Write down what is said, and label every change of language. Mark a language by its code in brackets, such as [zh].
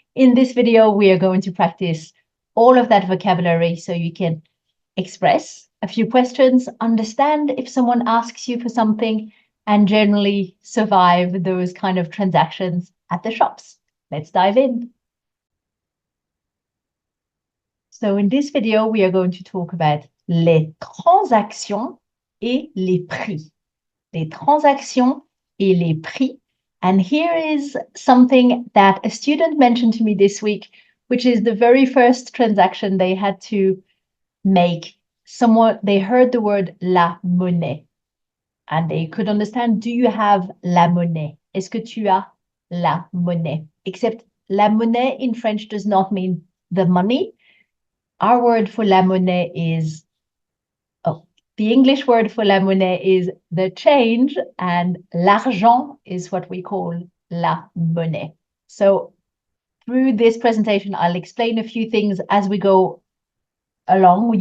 [en] In this video, we are going to practice all of that vocabulary so you can express a few questions, understand if someone asks you for something, and generally survive those kind of transactions at the shops. Let's dive in. So in this video, we are going to talk about [fr] les transactions et les prix. Les transactions et les prix. [en] And here is something that a student mentioned to me this week, which is the very first transaction they had to make. They heard the word la monnaie and they could understand, do you have la monnaie? [fr] Est-ce que tu as la monnaie? [en] Except la monnaie in French does not mean the money. Our word for la monnaie is, the English word for la monnaie is the change, and l'argent is what we call la monnaie. So through this presentation, I'll explain a few things as we go along.